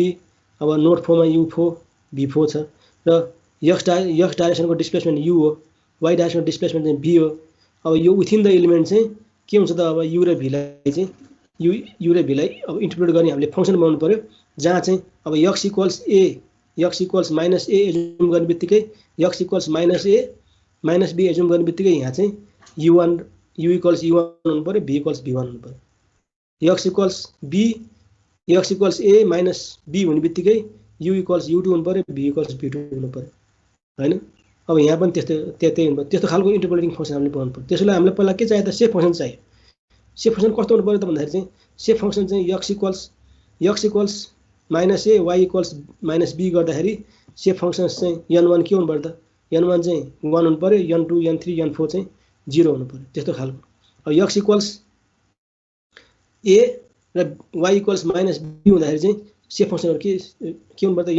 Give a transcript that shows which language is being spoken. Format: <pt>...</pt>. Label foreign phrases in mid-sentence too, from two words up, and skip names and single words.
<ne>अब नोड 4 मा u4 v4 छ र एक्स डाइरेक्सनको डिस्प्लेसमेन्ट u हो, y डाइरेक्सनको डिस्प्लेसमेन्ट चाहिँ v हो। अब यो</ne> <en>within the element</en> <ne>चाहिँ के हुन्छ त? अब u र v लाई चाहिँ u र v लाई अब इन्टरप्रेट गर्ने हामीले फंक्सन बनाउनु पर्यो। जहाँ चाहिँ अब</ne> <en>x equals a, x equals -a</en> <ne>एजुम गर्ने बित्तिकै</ne> <en>x equals -a -b</en> <ne>एजुम गर्ने बित्तिकै यहाँ चाहिँ</ne> <en>u equals u1</en> <ne>हुनु पर्यो,</ne> <en>b equals b1</en> <ne>हुनु पर्यो।</ne> <en>x equals b, x equals a -b</en> <ne>हुने बित्तिकै</ne> <en>u equals u2</en> <ne>हुनु पर्यो,</ne> <en>b equals b2</en> <ne>हुनु पर्यो हैन। अब यहाँ पनि त्यस्तै हुनु पर्यो। त्यस्तो खालको</ne> <en>interpolating function</en> <ne>हामीले बनाउनु पर्यो। त्यसैले हामीलाई पहिला के चाहियो त?</ne> <en>shape function</en> <ne>चाहियो।</ne> <en>shape function</en> <ne>कस्तो हुनु पर्यो त भन्दाखेरि चाहिँ</ne> <en>shape function</en> <ne>चाहिँ</ne> <en>x equals -a y equals -b</en> <ne>गर्दाखेरि</ne> <en>shape function</en> <ne>चाहिँ n1 के हुनु पर्यो त? n1 चाहिँ 1 हुनु पर्यो, n2 n3 n4 चाहिँ 0 हुनु पर्यो। त्यस्तो खालको। अब</ne> <en>x equals a</en> <ne>र</ne> <en>y equals -b</en> <ne>हुँदाखेरि चाहिँ</ne> <en>shape functionहरु</en> <ne>के हुनु पर्यो त?</ne>